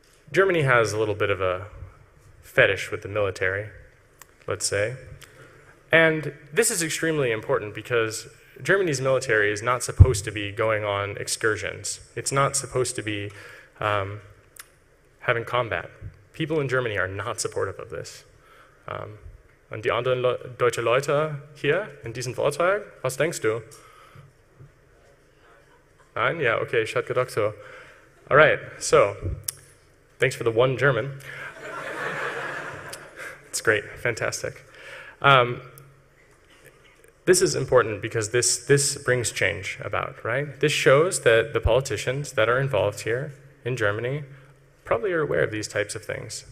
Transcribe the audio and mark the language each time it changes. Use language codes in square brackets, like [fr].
[en] Germany has a little bit of a fetish with the military, let's say. And this is extremely important because Germany's military is not supposed to be going on excursions. It's not supposed to be having combat. People in Germany are not supportive of this. [de] Und die anderen deutsche Leute hier in diesem Vortrag, was denkst du? Nein? [en] Yeah, okay, [de] ich hatte gedacht so. [en] All right, so thanks for the one German. It's great, fantastic. This is important because this brings change about, right? This shows that the politicians that are involved here in Germany probably are aware of these types of things.